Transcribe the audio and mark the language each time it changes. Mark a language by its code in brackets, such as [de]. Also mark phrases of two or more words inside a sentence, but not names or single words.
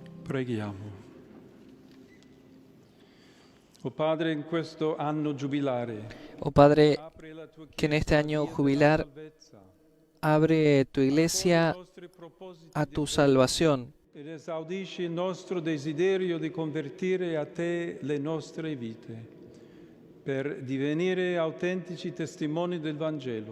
[it] Preghiamo. Oh Padre, in questo anno giubilare, Oh Padre, apri la tua [es] que en este [it] Chiesa [es] año [it] via della [es] jubilar [it] salvezza, [es] abre tu [it] accogli [es] iglesia [it] i nostri propositi [es] a [it] di [es] tu [it] fede [es] salvación [it] ed esaudisci il nostro desiderio di convertire a te le nostre vite, per divenire autentici testimoni del Vangelo.